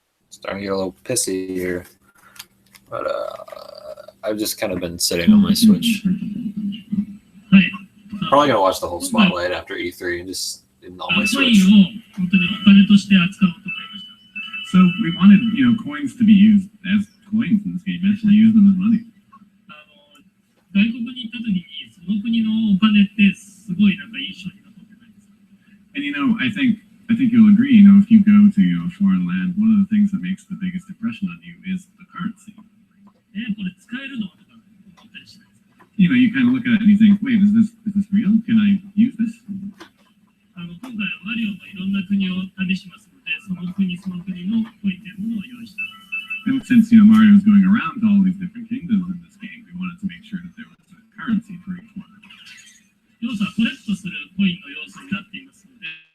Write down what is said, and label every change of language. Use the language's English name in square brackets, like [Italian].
[English] Starting to get a little pissy here, but I've just kind of been sitting on my Switch. Probably gonna watch the whole Spotlight after E3 and just on my [Japanese] コイ [English] Switch. [Japanese] ンを本当にお金として扱おうと思いました。 [English] So we wanted, coins to be used as coins in this game, actually use them as money. [Japanese] 外国に行った時にその国のお金ってすごいなんか印象に残ってないですか？ [English] And I think you'll agree, if you go to a foreign land, one of the things that makes the biggest impression on you is the currency. [Japanese] これ使えるのとか思ったりしないですか？ [English] You kind of look at it and you think, wait, is this real? Can I use this? [Japanese] 今回はマリオがいろんな国を旅しますので、その国のコインというものを用意したんです。 [English] And since Mario is going around to all these different kingdoms in this game, we wanted to make sure that there was a currency for each one. [Japanese] 要素はコレクトするコインの要素になっていますので、